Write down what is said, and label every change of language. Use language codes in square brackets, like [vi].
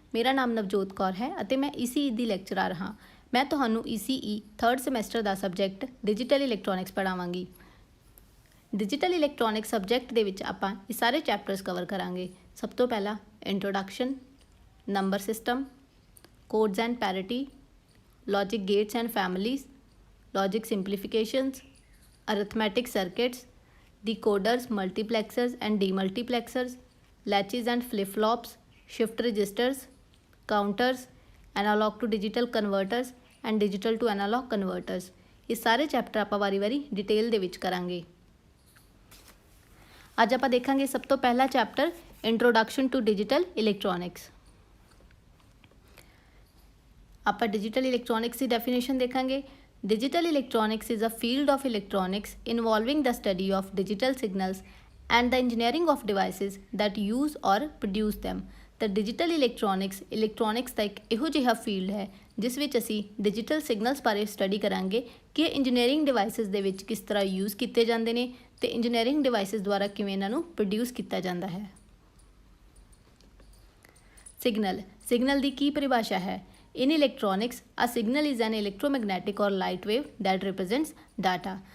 [pa] ਮੇਰਾ ਨਾਮ ਨਵਜੋਤ ਕੌਰ ਹੈ ਅਤੇ ਮੈਂ ECE ਦੀ ਲੈਕਚਰਰ ਹਾਂ। ਮੈਂ ਤੁਹਾਨੂੰ ECE 3rd ਸਮੈਸਟਰ ਦਾ subject digital electronics ਪੜ੍ਹਾਵਾਂਗੀ। Digital electronics subject ਦੇ ਵਿੱਚ ਆਪਾਂ ਇਹ ਸਾਰੇ ਚੈਪਟਰਸ ਕਵਰ ਕਰਾਂਗੇ। ਸਭ ਤੋਂ ਪਹਿਲਾਂ [en] Introduction, number system, codes and parity, logic gates and families, logic simplifications, arithmetic circuits, decoders, multiplexers and demultiplexers, latches and flip-flops, shift registers, counters, analog to digital converters and digital to analog converters। [pa] ਇਹ ਸਾਰੇ chapter ਆਪਾਂ ਵਾਰੀ-ਵਾਰੀ detail ਦੇ ਵਿੱਚ ਕਰਾਂਗੇ। ਅੱਜ ਆਪਾਂ ਦੇਖਾਂਗੇ ਸਭ ਤੋਂ ਪਹਿਲਾ chapter introduction to digital electronics. ਆਪਾਂ ਡਿਜੀਟਲ ਇਲੈਕਟ੍ਰੋਨਿਕਸ ਦੀ ਡੈਫੀਨੇਸ਼ਨ ਦੇਖਾਂਗੇ। [en] Digital electronics is a field of electronics involving the study of digital signals and the engineering of devices that use or produce them। [pa] ਤਾਂ digital electronics ਦਾ ਇੱਕ ਇਹੋ ਜਿਹਾ field ਹੈ ਜਿਸ ਵਿੱਚ ਅਸੀਂ ਡਿਜੀਟਲ ਸਿਗਨਲਸ ਬਾਰੇ ਸਟੱਡੀ ਕਰਾਂਗੇ ਕਿ ਇੰਜੀਨੀਅਰਿੰਗ ਡਿਵਾਈਸਿਸ ਦੇ ਵਿੱਚ ਕਿਸ ਤਰ੍ਹਾਂ ਯੂਜ਼ ਕੀਤੇ ਜਾਂਦੇ ਨੇ ਅਤੇ ਇੰਜੀਨੀਅਰਿੰਗ ਡਿਵਾਈਸਿਸ ਦੁਆਰਾ ਕਿਵੇਂ ਇਹਨਾਂ ਨੂੰ ਪ੍ਰੋਡਿਊਸ ਕੀਤਾ ਜਾਂਦਾ ਹੈ। ਸਿਗਨਲ ਦੀ ਕੀ ਪਰਿਭਾਸ਼ਾ ਹੈ? [en] In electronics, a signal is an electromagnetic or light wave that represents data।